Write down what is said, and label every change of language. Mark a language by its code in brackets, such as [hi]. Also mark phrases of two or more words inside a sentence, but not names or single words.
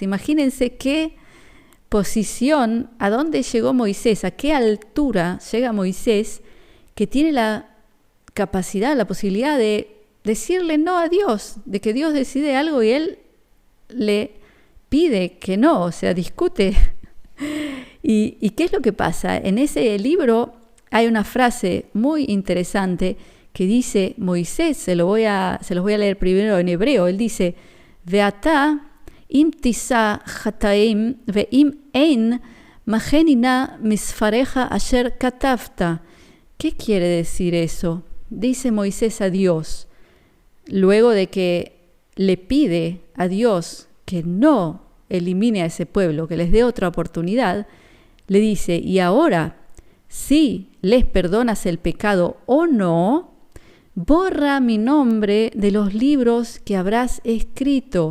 [es] Imagínense qué posición, a dónde llegó Moisés, a qué altura llega Moisés, que tiene la capacidad, la posibilidad de decirle no a Dios, de que Dios decide algo y él le pide que no, o sea, discute. ¿Y qué es lo que pasa? En ese libro hay una frase muy interesante que dice Moisés, se los voy a leer primero en hebreo. Él dice, [he] ועתה אם תשא חטאתם ואם אין מחני נא מספרך אשר כתבת. [es] ¿Qué quiere decir eso? Dice Moisés a Dios, luego de que le pide a Dios que no elimine a ese pueblo, que les dé otra oportunidad, le dice, y ahora, si les perdonas el pecado o no, borra mi nombre de los libros que habrás escrito.